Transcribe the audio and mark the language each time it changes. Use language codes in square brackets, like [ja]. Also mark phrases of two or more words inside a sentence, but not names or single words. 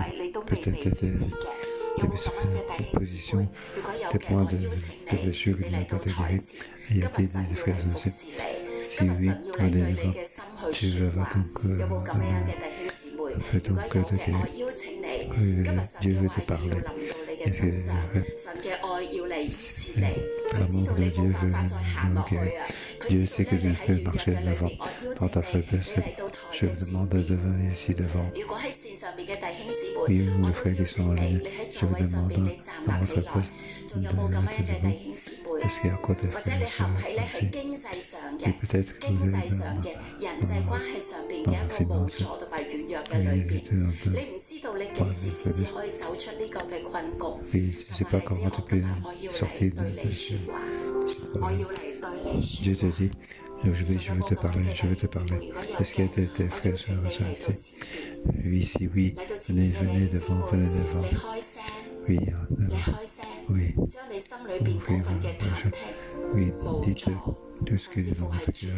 [fr] Peut-être des positions, des points de blessure qui n'ont pas été guéris. Il y a des frères aussi. Si oui, allez-y, tu vas ton cœur, fais ton cœur de guerre. Dieu veut te parler. [yue] 嘅身上，神嘅愛要嚟醫治你。佢知道你冇辦法再行落去啊！佢知道咧你喺軟弱嘅裏邊，我邀請你嚟到台嘅前面。如果喺線上面嘅弟兄姊妹，我都邀請你喺座位上邊你站立起來。仲有冇咁樣嘅弟兄姊妹啊？或者你合喺咧喺經濟上嘅、人際關係上邊嘅一個無助同埋軟弱嘅裏邊，你唔知道你幾時先至可以走出呢個嘅困局。神啊，孩子，我今日我要嚟對你説話，我要嚟對你説話。 [fr] Je veux te parler, je veux te parler. Est-ce qu'il y a tes frères et sœurs ici? Oui, si oui, venez devant. Oui, oui. Oui, dites tout ce qui est dans votre cœur.